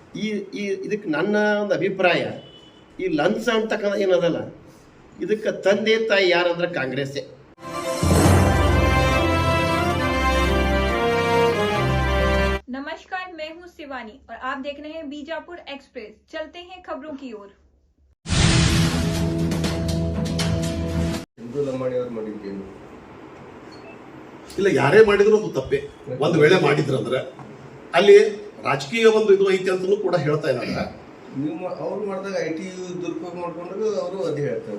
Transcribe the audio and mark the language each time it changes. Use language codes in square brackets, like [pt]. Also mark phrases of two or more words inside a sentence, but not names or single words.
[kn] ಈ ಈ ಇದಕ್ಕೆ ನನ್ನ ಒಂದು ಅಭಿಪ್ರಾಯ, ಈ ಲಂಚ ಅಂತಕ್ಕಂಥ ಏನದಲ್ಲ, ಇದಕ್ಕೆ ತಂದೆ ತಾಯಿ ಯಾರಂದ್ರೆ ಕಾಂಗ್ರೆಸ್ಸೇ. [hi] नमस्कार, मैं हूं शिवानी और आप देख रहे हैं बीजापुर एक्सप्रेस। चलते हैं खबरों की ओर। [kn] ಇಲ್ಲ, ಯಾರೇ ಮಾಡಿದ್ರು ಅದು ತಪ್ಪೇ. ಒಂದು ವೇಳೆ ಮಾಡಿದ್ರಂದ್ರೆ ಅಲ್ಲಿ ರಾಜಕೀಯ ಒಂದು ಇದು ಐತಿ ಅಂತಲೂ ಕೂಡ ಹೇಳ್ತಾ ಇದ್ದಾರೆ. ನೀವು ಅವ್ರು ಮಾಡಿದಾಗ IT ದುರುಪಯೋಗ ಮಾಡ್ಕೊಂಡಾಗ ಅವರು ಅದೇ ಹೇಳ್ತಾರೆ.